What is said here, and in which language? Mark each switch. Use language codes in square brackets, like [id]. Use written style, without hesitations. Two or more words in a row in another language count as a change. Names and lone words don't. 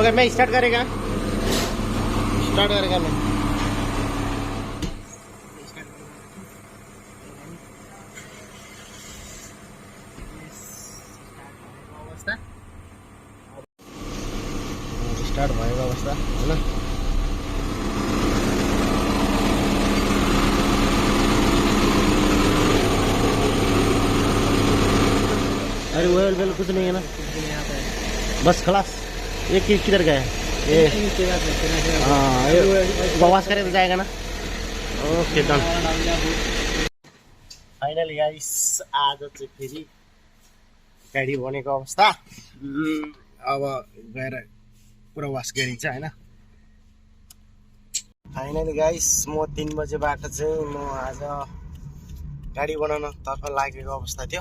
[hi] ओके मैं स्टार्ट करेगा [ne] मैं स्टार्ट भएको अवस्था होइन। [hi] अरे ऑयल वेल कुछ नहीं है ना, बस खलास। ये किधर गया है ये? हाँ ये वाश करे तो जाएगा ना। [en] okay done. finally guys [ne] आज चाहिँ फेरि गाडी बनेको अवस्था। अब गएर पुरा वास गरिन्छ होइन। [en] finally guys [ne] म 3 बजेबाट चाहिँ म आज गाडी बनाउन तर्फ लागेको अवस्था थियो।